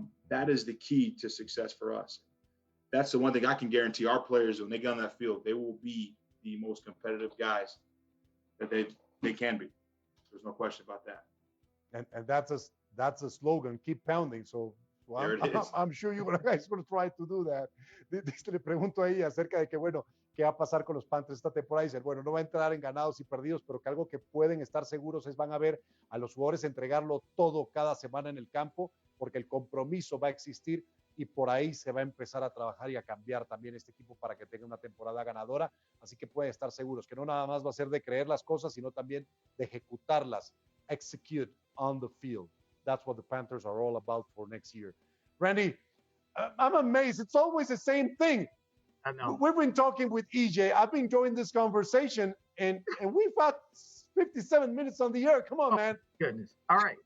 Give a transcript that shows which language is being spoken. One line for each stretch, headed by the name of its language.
English: That is the key to success for us. That's the one thing I can guarantee our players when they get on that field, they will be the most competitive guys that they can be. There's no question about that. And that's a slogan, keep pounding. So I'm sure you guys going to try to do that.
Spanish: Le pregunto ahí acerca de que, bueno, qué va a pasar con los Panthers esta temporada. Dice, bueno, no va a entrar en ganados y perdidos, pero que algo que pueden estar seguros es van a ver a los jugadores entregarlo todo cada semana en el campo, porque el compromiso va a existir y por ahí se va a empezar a trabajar y a cambiar también este equipo para que tenga una temporada ganadora. Así que pueden estar seguros que no nada más va a ser de creer las cosas, sino también de ejecutarlas.
English: Execute on the field. That's what the Panthers are all about for next year. Randy, I'm amazed. It's always the same thing. I know. We've been talking with EJ. I've been enjoying this conversation, and we've had 57 minutes on the air. Come on, man. Goodness. All right.